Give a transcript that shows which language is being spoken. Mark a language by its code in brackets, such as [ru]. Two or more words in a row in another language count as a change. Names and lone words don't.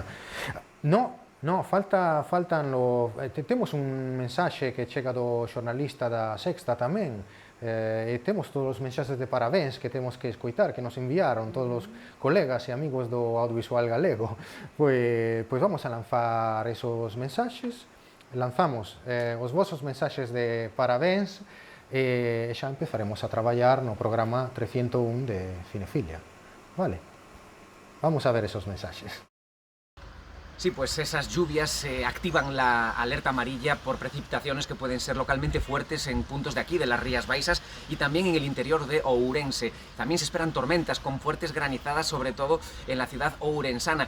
[gl] No, faltan temos un mensaxe que chega do xornalista da Sexta tamén, e temos todos os mensaxes de parabéns que temos que escoitar, que nos enviaron todos os colegas e amigos do audiovisual galego. Pois vamos a lanzar esos mensaxes, lanzamos os vosos mensaxes de parabéns, e xa empezaremos a traballar no programa 301 de Cinefilia. Vale, vamos a ver esos mensaxes. [es] Sí, pues esas lluvias activan la alerta amarilla por precipitaciones que pueden ser localmente fuertes en puntos de aquí, de las Rías Baixas, y también en el interior de Ourense. También se esperan tormentas con fuertes granizadas, sobre todo en la ciudad ourensana.